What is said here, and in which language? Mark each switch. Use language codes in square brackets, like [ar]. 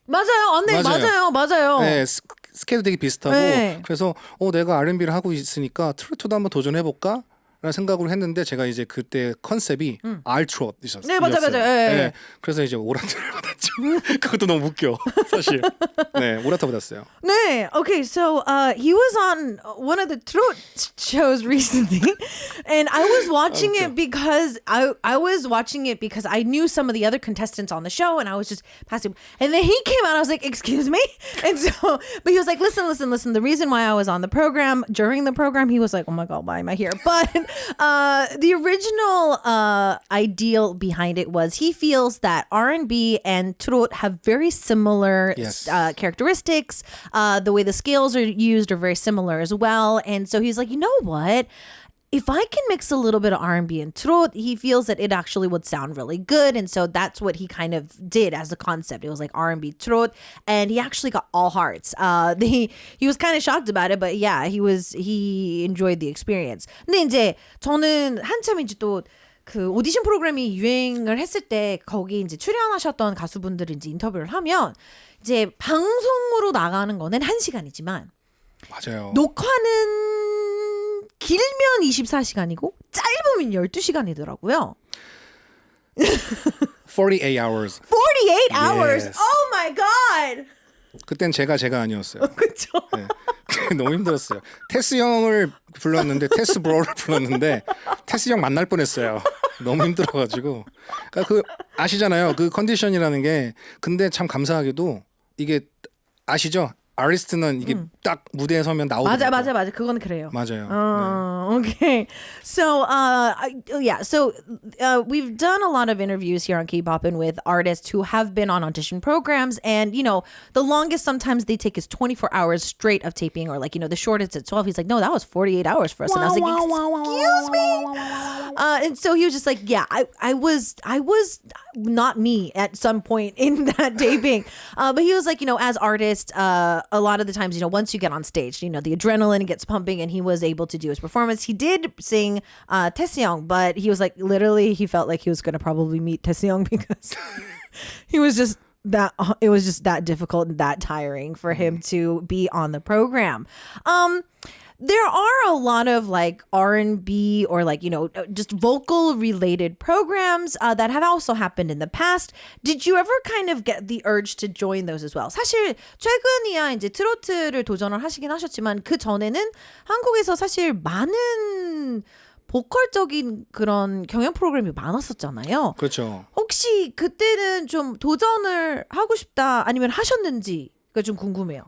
[ko] 맞아요. 네, 맞아요. 네, 스케일도 되게 비슷하고 네. 그래서 내가 R&B를 하고 있으니까 트로트도 한번 도전해볼까? 라는 생각을 했는데 제가 이제 그때 컨셉이 R-트롯 있었어요. 네, 맞아요. 네. 그래서 이제 오라트를 받았죠. 그것도 너무 웃겨, 사실. 네, 오라트 받았어요. [en] 네, okay, so he was on one of the trot shows recently, and I was watching it because I was watching it because I knew some of the other contestants on the show, and I was just passing. And then he came out, I was like, "Excuse me," and so, but he was like, "Listen. The reason why I was on the program during the program, he was like, oh my god, why am I here?" But the original ideal behind it was he feels that R&B and trot have very similar characteristics. The way the scales are used are very similar as well. And so he's like, you know what? If I can mix a little bit of R&B and trot, he feels that it actually would sound really good. And so that's what he kind of did as a concept. It was like R&B trot, and he actually got all hearts. He was kind of shocked about it, but yeah, he enjoyed the experience. [ko] 근데 이제 저는 한참 이제 또 그 오디션 프로그램이 유행을 했을 때 거기 이제 출연하셨던 가수분들을 이제 인터뷰를 하면 이제 방송으로 나가는 거는 1시간이지만 맞아요. 녹화는 길면 24시간이고 짧으면 12시간이더라고요. [en] 48 hours. 48 hours. Yes. Oh my god. [ko] 그땐 제가 아니었어요. 그렇죠. 네. 너무 힘들었어요. 테스 형을 불렀는데 테스 브로를 불렀는데 테스 형 만날 뻔했어요. 너무 힘들어가지고. 그러니까 그 아시잖아요. 그 컨디션이라는 게. 근데 참 감사하게도 이게 아시죠? 아리스트는 이게 딱 무대에 서면 나오더라고요. 맞아. 그건 그래요. 맞아요. 네. Okay. [en] So, we've done a lot of interviews here on K-Poppin' with artists who have been on audition programs, and you know, the longest sometimes they take is 24 hours straight of taping, or like, you know, the shortest at 12. He's like, no, that was 48 hours for us, and I was like, excuse me. And so he was just like, yeah, I was not me at some point in that taping, but he was like, you know, as artists, a lot of the times, you know, once you get on stage, you know, the adrenaline gets pumping, and he was able to do his performance. He did sing Taesyeong, but he was like, literally, he felt like he was going to probably meet Taesyeong because it was just that difficult and that tiring for him to be on the program. There are a lot of like R&B or like, you know, just vocal related programs that have also happened in the past. Did you ever kind of get the urge to join those as well? [ko] 사실 최근이야 이제 트로트를 도전을 하시긴 하셨지만 그 전에는 한국에서 사실 많은 보컬적인 그런 경연 프로그램이 많았었잖아요. 그렇죠. 혹시 그때는 좀 도전을 하고 싶다 아니면 하셨는지가 좀 궁금해요.